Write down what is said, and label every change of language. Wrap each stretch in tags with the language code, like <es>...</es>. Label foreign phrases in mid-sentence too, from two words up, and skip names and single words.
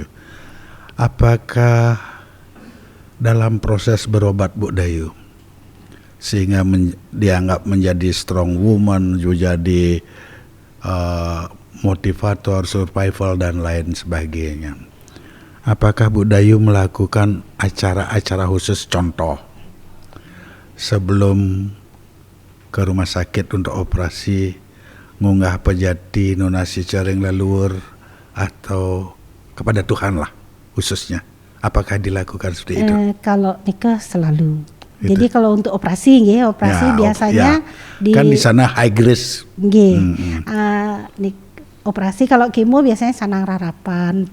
<id>Apakah dalam proses berobat Bu Dayu sehingga dianggap menjadi strong woman, jadi motivator, survival dan lain sebagainya, apakah Bu Dayu melakukan acara-acara khusus, contoh sebelum ke rumah sakit untuk operasi</id> <ban>ngunggah pejati nunasi cering leluhur</ban> <id>atau kepada Tuhan lah khususnya, apakah dilakukan seperti itu? Kalau nikah selalu. Gitu. Jadi kalau untuk operasi biasanya kan di sana</id> <en>high risk.</en> <id>Operasi kalau kemo biasanya sanang rarapan.</id>